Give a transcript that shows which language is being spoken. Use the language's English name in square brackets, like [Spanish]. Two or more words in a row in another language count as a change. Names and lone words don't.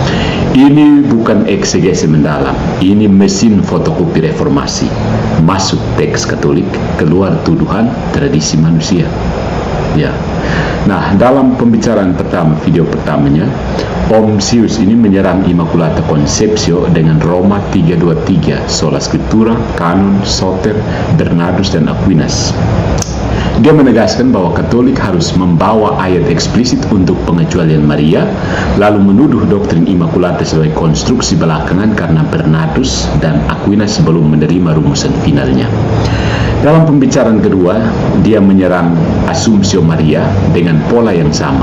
[Indonesian] Ini bukan eksegese mendalam. Ini mesin fotokopi reformasi. Masuk teks Katolik, keluar tuduhan tradisi manusia. Ya. Nah, dalam pembicaraan pertama, video pertamanya, Om Sius ini menyerang [Latin] Immaculata Conceptio [Indonesian] dengan Roma 323, [Latin] Sola Scriptura, [Indonesian] Kanon, Soter, Bernardus, dan Aquinas. Dia menegaskan bahwa Katolik harus membawa ayat eksplisit untuk pengecualian Maria, lalu menuduh doktrin Immaculata sebagai konstruksi belakangan karena Bernardus dan Aquinas belum menerima rumusan finalnya. Dalam pembicaraan kedua, dia menyerang Assumptio Maria dengan pola yang sama.